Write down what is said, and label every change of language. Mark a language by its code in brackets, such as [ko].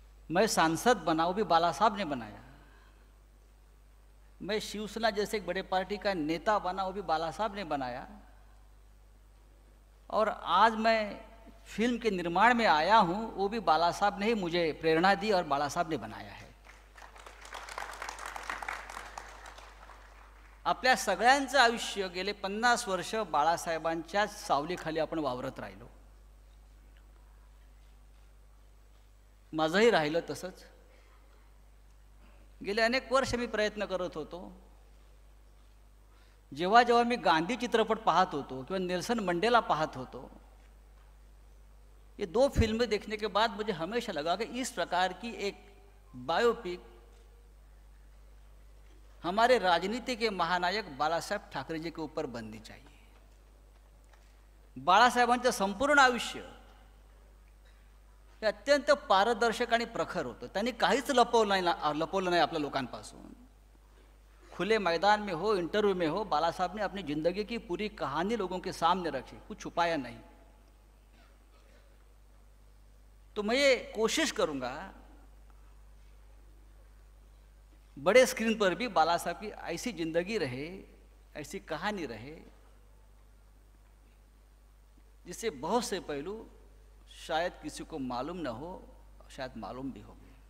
[hi] मैं सांसद बना वो भी बाला साहब ने बनाया. मैं शिवसेना जैसे एक बड़े पार्टी का नेता बना, वो भी बाला साहब ने बनाया। और आज मैं फिल्म के निर्माण में आया हूँ, वो भी बाला साहब ने ही मुझे प्रेरणा दी और बाला साहब ने बनाया है। [mr] आपल्या सगळ्यांचं आयुष्य गेले 50 वर्ष बाळासाहेबांच्या सावलीखाली आपण वावरत राहिलो. माझंही राहिलं तसंच. गेले अनेक वर्ष मी प्रयत्न करत होतो. जेव्हा जेव्हा मी गांधी चित्रपट पाहत होतो [hi] किंवा नेल्सन मंडेला पाहत होतो, ये 2 फिल्में देखने के बाद मुझे हमेशा लगा कि इस प्रकार की एक बायोपिक हमारे राजनीति के महानायक बाळासाहेब ठाकरे जी के ऊपर बननी चाहिए. [mr] बाळासाहेबांचं संपूर्ण आयुष्य हे अत्यंत पारदर्शक आणि प्रखर होतं. त्यांनी काहीच लपवलं नाही आपल्या लोकांपासून. [hi] खुले मैदान में हो, इंटरव्यू में हो, बाला साहब ने अपनी जिंदगी की पूरी कहानी लोगों के सामने रखी, कुछ छुपाया नहीं. तो मैं ये कोशिश करूंगा बड़े स्क्रीन पर भी बाला साहब की ऐसी जिंदगी रहे, ऐसी कहानी रहे, जिससे बहुत से पहलू शायद किसी को मालूम न हो, शायद मालूम भी होंगे.